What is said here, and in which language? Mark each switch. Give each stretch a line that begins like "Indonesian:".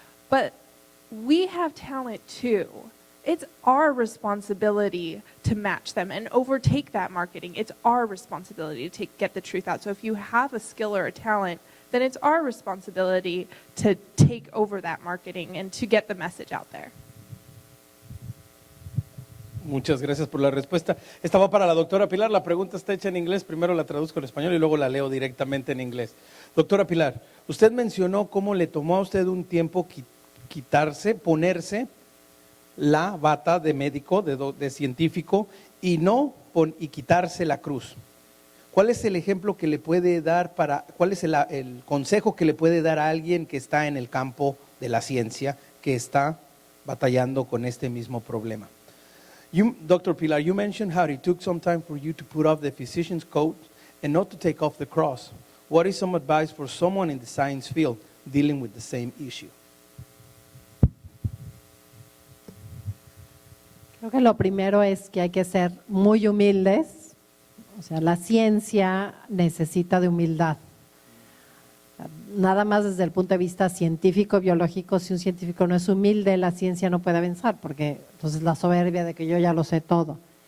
English: But we have talent too. It's our responsibility to match them and overtake that marketing. It's our responsibility to get the truth out. So if you have a skill or a talent, then it's our responsibility to take over that marketing and to get the message out there.
Spanish: Muchas gracias por la respuesta. Esta va para la doctora Pilar. La pregunta está hecha en inglés. Primero la traduzco en español y luego la leo directamente en inglés. Doctora Pilar, usted mencionó cómo le tomó a usted un tiempo ponerse la bata de médico, de científico, y quitarse la cruz. ¿Cuál es el ejemplo que le puede dar cuál es el consejo que le puede dar a alguien que está en el campo de la ciencia, que está batallando con este mismo problema?
English: Dr. Pilar, you mentioned how it took some time for you to put off the physician's coat and not to take off the cross. What is some advice for someone in the science field dealing with the same issue?
Spanish: Creo que lo primero es que hay que ser muy humildes. O sea, la ciencia necesita de humildad. Nada más desde el punto de vista científico, biológico, si un científico no es humilde, la ciencia no puede avanzar, porque entonces la soberbia de que yo ya lo sé todo.